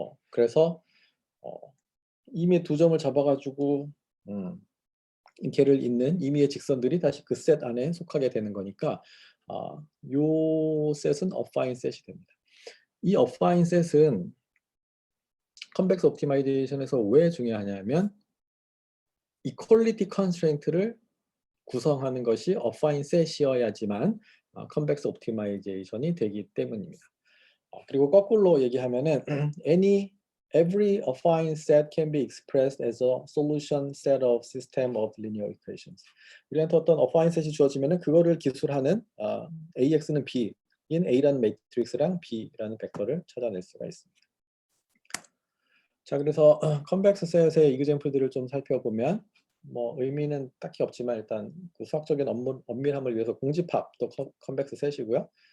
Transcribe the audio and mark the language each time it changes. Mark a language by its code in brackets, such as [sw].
[ko] 그래서 이미 두 점을 잡아가지고 걔를 잇는 임의의 직선들이 다시 그 셋 안에 속하게 되는 거니까 요 셋은 affine set이 됩니다. 이 affine set은 컨벡스 옵티마이제이션에서 왜 중요하냐면 이퀄리티 컨스트레인트를 구성하는 것이 affine set이어야지만 컨벡스 옵티마이제이션이 되기 때문입니다. 그리고 거꾸로 얘기하면은 [en] every affine set can be expressed as a solution set of system of linear equations. [ko] 우리한테 어떤 affine set이 주어지면은 그거를 기술하는 AX는 B인 A라는 매트릭스랑 B라는 벡터를 찾아낼 수가 있습니다. 자, 그래서 컨벡스 셋의 이그젬플들을 좀 살펴보면 뭐 의미는 딱히 없지만 일단 그 수학적인 엄밀함을 위해서 공집합도 컨벡스 셋이고요.